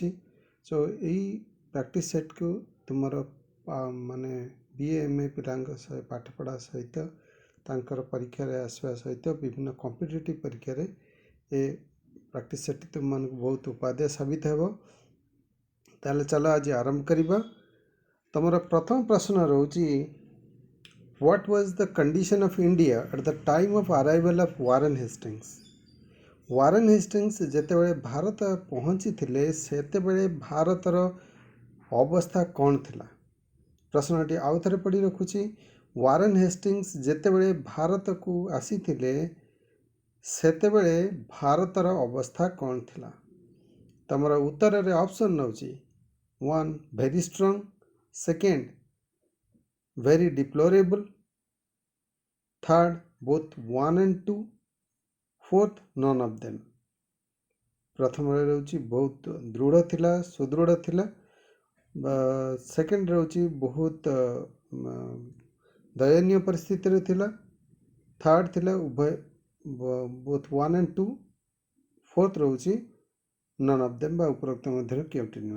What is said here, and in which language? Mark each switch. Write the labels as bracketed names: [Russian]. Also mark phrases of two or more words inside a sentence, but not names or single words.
[Odia] ସୋ ଏଇ [English] practice setକୁ [Odia] ତୁମର ମାନେ BA MA ପିଲାଙ୍କ ପାଠପଢ଼ା ସହିତ ତାଙ୍କର ପରୀକ୍ଷାରେ ଆସିବା ସହିତ ବିଭିନ୍ନ କମ୍ପିଟେଟିଭ୍ ପରୀକ୍ଷାରେ ଏ [English] practice setଟି [Odia] ତୁମମାନଙ୍କୁ ବହୁତ ଉପାଦେୟ ସାବିତ ହେବ। ତାହେଲେ ଚାଲ ଆଜି ଆରମ୍ଭ କରିବା। ତୁମର ପ୍ରଥମ ପ୍ରଶ୍ନ ରହୁଛି, [English] What was the condition of India at the time of arrival of Warren Hastings? [Odia] ୱାରେନ୍ ହେଷ୍ଟିଂସ୍ ଯେତେବେଳେ ଭାରତ ପହଞ୍ଚିଥିଲେ ସେତେବେଳେ ଭାରତର ଅବସ୍ଥା କ'ଣ ଥିଲା? ପ୍ରଶ୍ନଟି ଆଉ ଥରେ ପଢ଼ି ରଖୁଛି। ୱାରେନ୍ ହେଷ୍ଟିଂସ୍ ଯେତେବେଳେ ଭାରତକୁ ଆସିଥିଲେ ସେତେବେଳେ ଭାରତର ଅବସ୍ଥା କ'ଣ ଥିଲା? ତମର ଉତ୍ତରରେ ଅପସନ୍ ନେଉଛି [English] 1 very strong, 2 very deplorable, 3 both 1 and 2, 4 none of them। [Odia] ପ୍ରଥମରେ ରହୁଛି ବହୁତ ଦୃଢ଼ ଥିଲା, ସୁଦୃଢ଼ ଥିଲା। ସେକେଣ୍ଡ ରହୁଛି ବହୁତ ଦୟନୀୟ ପରିସ୍ଥିତିରେ ଥିଲା। ଥାର୍ଡ଼ ଥିଲା ଉଭୟ [English] both 1 and 2, [Odia] ଫୋର୍ଥ ରହୁଛି [English] none of them [Odia] ବା ଉପରୋକ୍ତ ମଧ୍ୟରୁ କେଉଁଟି ନୁହେଁ।